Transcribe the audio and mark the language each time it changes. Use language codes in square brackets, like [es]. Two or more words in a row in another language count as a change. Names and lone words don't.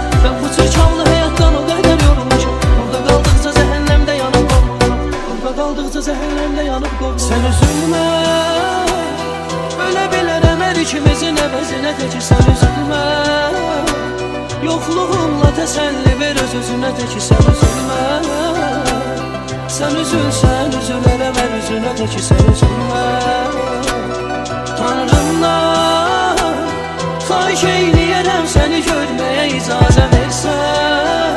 [tr] Ben bu çirkavlı hayattan o kadar yorulmuşum. [az] Burada qaldıqca zəhənnəmdə yanıb qovulmam, burada qaldıqca zəhənnəmdə yanıb qovulmam. [tr] Sen üzülme, [az] öyle bilərəm hər ikimizin əvəzinə, [tr] teki sen üzülme. [az] Yoxluğumla təsəlli ver öz-özünə, [tr] teki sen üzülme. [az] Sen üzülsən, üzülərə ver üzünə, [tr] teki sen üzülme. [az] Tanrımdan xahiş eyləyərəm səni görməyə icazə versən.